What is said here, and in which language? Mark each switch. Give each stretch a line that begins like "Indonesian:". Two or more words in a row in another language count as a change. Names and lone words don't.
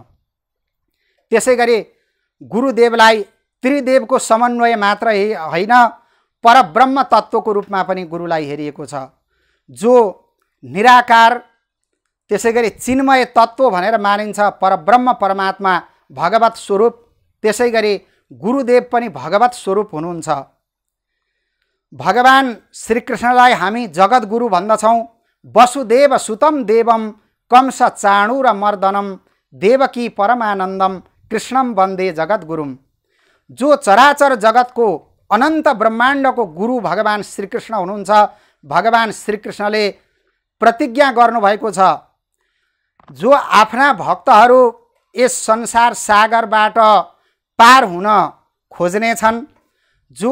Nepali: त्यसैगरी गुरुदेवलाई त्रिदेवको समन्वय मात्र होइन, परब्रह्म तत्त्वको रूपमा पनि गुरुलाई हेरिएको छ, जो निराकार त्यसैगरी चिन्मय तत्त्व भनेर मानिन्छ। परब्रह्म परमात्मा भगवत स्वरूप, त्यसैगरी गुरुदेव पनि भगवत स्वरूप हुनुहुन्छ। भगवान श्रीकृष्णलाई हामी जगत गुरु भन्दछौँ।
Sanskrit: वसुदेव सुतम देवम कंस चाणूर मर्दनम देवकी परमानन्दम कृष्णम वन्दे जगत गुरुम।
Nepali: जो चराचर जगतको अनन्त ब्रह्माण्डको गुरु भगवान श्रीकृष्ण हुनुहुन्छ। भगवान श्रीकृष्णले प्रतिज्ञा गर्नुभएको छ, जो आफ्ना भक्तहरू यस संसार सागरबाट पार हुन खोज्नेछन्, जो